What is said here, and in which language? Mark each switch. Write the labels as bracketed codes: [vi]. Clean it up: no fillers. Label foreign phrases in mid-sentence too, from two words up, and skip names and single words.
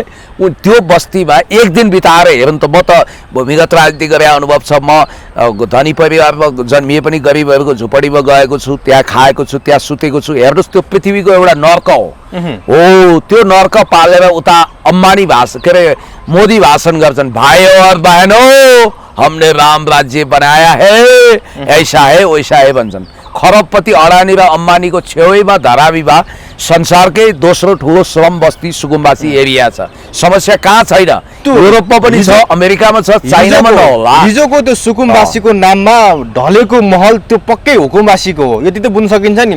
[ne] त्यो बस्तीमा एक दिन बिताएर हेरौँ त। म त भूमिगत राजनीति गरे अनुभव छ। म धनी परिवारमा जन्मिए पनि गरिबहरूको झुपडीमा गएको छु, त्यहाँ खाएको छु, त्यहाँ सुतेको छु। हेर्नुहोस्, त्यो पृथ्वीको एउटा नर्क हो। त्यो नर्क पालेर उता अम्बानी भाषण के अरे मोदी भाषण गर्छन्, [hi] भाइयों और बहनों हमने राम राज्य बनाया है, ऐसा है वैसा है भन्छन्। [ne] खरबपति अडानी र अम्बानीको छेउमा धारावी संसारकै दोस्रो ठुलो श्रम बस्ती सुकुम्बासी एरिया छ। समस्या कहाँ छैन? युरोपमा पनि छ, अमेरिकामा छ, चाइनामा नहोला। हिजोको त्यो सुकुम्बासीको नाममा ढलेको महल त्यो पक्कै हुकुमबासीको हो, यति त बुझ्न सकिन्छ नि।